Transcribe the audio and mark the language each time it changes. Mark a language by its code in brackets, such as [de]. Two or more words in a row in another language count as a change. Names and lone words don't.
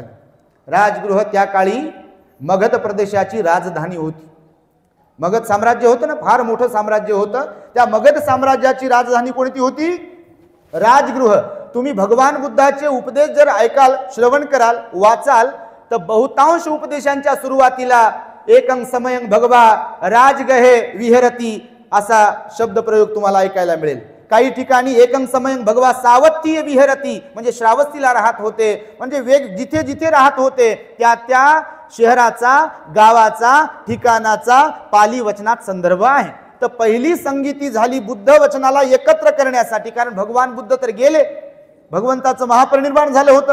[mr] राजगृह त्या काळी मगध प्रदेशाची राजधानी होती. मगध साम्राज्य होतं ना, फार मोठं साम्राज्य होतं. त्या मगध साम्राज्याची राजधानी कोणती होती? राजगृह. तुम्ही भगवान बुद्धाचे उपदेश जर ऐकाल, श्रवण कराल, वाचाल तर बहुतांश उपदेशांच्या सुरुवातीला [pi] एकं समयं भगवा राजगहे विहरती [mr] असा शब्द प्रयोग तुम्हाला ऐकायला मिळेल. काही ठिकाणी [pi] एकं समयं भगवा सावत्तीय विहरती [mr] म्हणजे श्रावस्तीला राहत होते, म्हणजे जिथे जिथे राहत होते त्या त्या शहराचा, गावाचा, ठिकाणाचा पाली वचनात संदर्भ आहे. तर पहिली संगीती झाली बुद्ध वचनाला एकत्र करण्यासाठी, कारण भगवान बुद्ध तर गेले, भगवंताचं महापरिनिर्वाण झालं होतं.